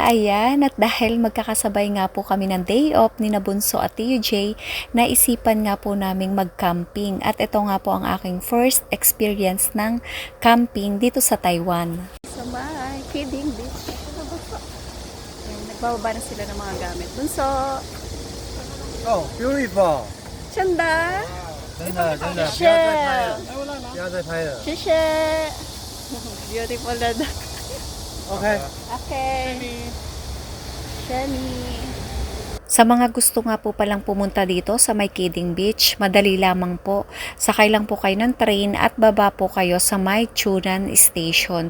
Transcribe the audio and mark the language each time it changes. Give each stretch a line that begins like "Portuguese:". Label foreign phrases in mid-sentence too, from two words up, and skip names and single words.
Filipino: Ayan, at dahil magkakasabay nga po kami ng day off ni Nabunso at Tio J, naisipan nga po naming mag-camping. At ito nga po ang aking
English: first experience
Filipino: ng camping dito sa Taiwan. Sa may Kidding Beach. Ayan, nagbababa na sila ng mga gamit. Bunso!
English: Oh, beautiful. Chanda!
Chinese: 真的真的，是不要再拍了。谢谢
Filipino: Beautiful na
Chinese: OK。
English: Okay. Shani.
Filipino: Sa mga gusto nga po palang pumunta dito sa May Kidding Beach, madali lamang po. Sakay lang po kayo ng train at baba po kayo sa May Chunan Station.